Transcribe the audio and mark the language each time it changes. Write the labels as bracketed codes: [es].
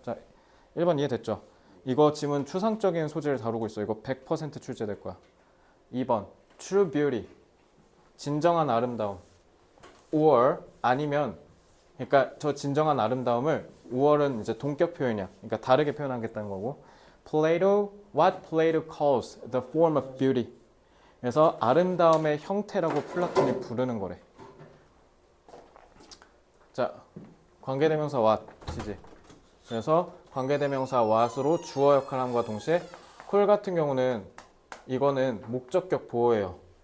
[ko] 자, 1번 이해됐죠? 이거 지문 추상적인 소재를 다루고 있어. 이거 100% 출제될 거야. 2번 [en] true beauty. [ko] 진정한 아름다움. [en] or [ko] 아니면 그러니까 저 진정한 아름다움을 5월은 이제 동격 표현이야. 그러니까 다르게 표현하겠다는 거고. [en] what Plato calls the form of beauty. [ko] 그래서 아름다움의 형태라고 플라톤이 부르는 거래. 자, 관계대명사 what이지. 그래서 관계대명사 what으로 주어 역할함과 동시에 콜 같은 경우는 이거는 목적격 보호예요.